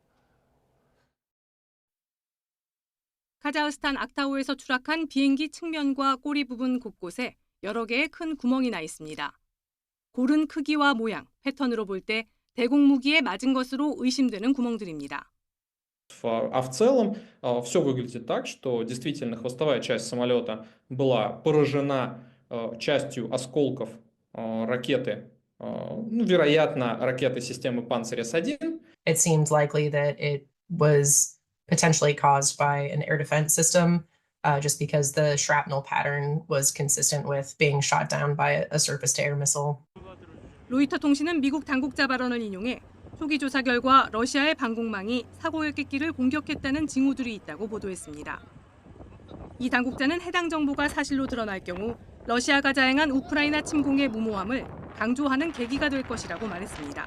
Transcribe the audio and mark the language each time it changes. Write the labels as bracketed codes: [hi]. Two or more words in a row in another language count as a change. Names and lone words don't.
[ko] 카자흐스탄 악타우에서 추락한 비행기 측면과 꼬리 부분 곳곳에 여러 개의 큰 구멍이 나 있습니다. 고른 크기와 모양, 패턴으로 볼 때 대공무기에 맞은 것으로 의심되는 구멍들입니다. [ru] А в целом все выглядит так, что действительно хвостовая часть самолета была поражена частью осколков ракеты, вероятно, ракеты системы Панцирь-С1. [en] It seems likely that it was potentially caused by an air defense system, just because the shrapnel pattern was consistent with being shot down by a surface-to-air missile. [ko] 로이터 통신은 미국 당국자 발언을 인용해 초기 조사 결과 러시아의 방공망이 사고 여객기를 공격했다는 징후들이 있다고 보도했습니다. 이 당국자는 해당 정보가 사실로 드러날 경우 러시아가 자행한 우크라이나 침공의 무모함을 강조하는 계기가 될 것이라고 말했습니다.